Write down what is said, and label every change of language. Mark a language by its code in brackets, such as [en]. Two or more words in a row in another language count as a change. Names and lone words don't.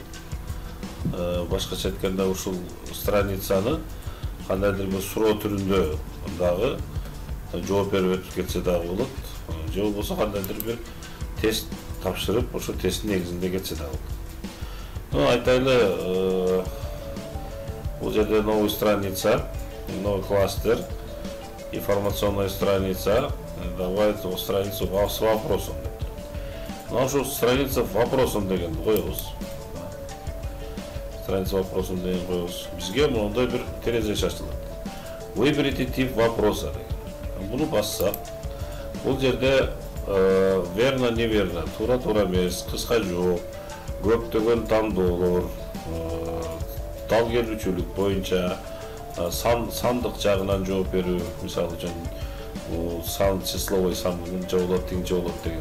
[ky] Башкача айтканда ушул страницаны кандайдыр бир суроо түрүндө дагы жооп берип өтүп кетсе дагы болот. Же болбосо кандайдыр бир тест тапшырып, ошо тесттин негизинде кетсе дагы болот. Айтайлы, бул жерде [ru] новый страница, новый кластер, информационная страница, давайте страницу с вопросом. [ky] Ошо [ru] страница вопросом [ky] дегенди коебуз. [ru] Страница вопросом [ky] деген коебуз. Бизге мондай бир терезе ачылат. [ru] Выберите тип вопроса [ky] деген. Буну бассак, бул жерде [ru] верно, неверно, [ky] туура эмес, кыска жооп, көптөгөн тандоолор, дал келүүчүлүк боюнча сандык жагынан жооп берүү, мисалы үчүн сан числовой сан мынча болот, тигинче болот деген.